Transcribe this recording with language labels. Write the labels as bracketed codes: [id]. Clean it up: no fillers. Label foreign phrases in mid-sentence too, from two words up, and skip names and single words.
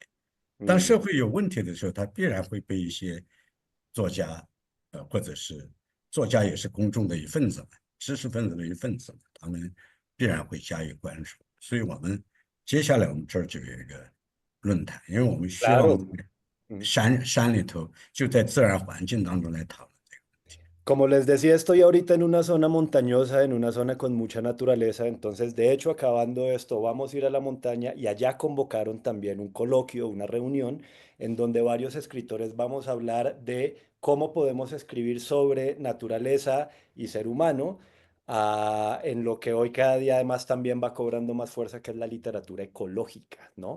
[zh] 当社会有问题的时候，它必然会被一些作家，或者是作家也是公众的一份子嘛，知识分子的一份子嘛，他们必然会加以关注。所以我们接下来我们这儿就有一个论坛，因为我们希望 Claro. 山里头就在自然环境当中来讨论。 [es] Como les decía, estoy ahorita en una zona montañosa, en una zona con mucha naturaleza. Entonces, de hecho, acabando esto, vamos a ir a la montaña y allá convocaron también un coloquio, una reunión, en donde varios escritores vamos a hablar de cómo podemos escribir sobre naturaleza y ser humano, en lo que hoy cada día además también va cobrando más fuerza, que es la literatura ecológica, ¿no?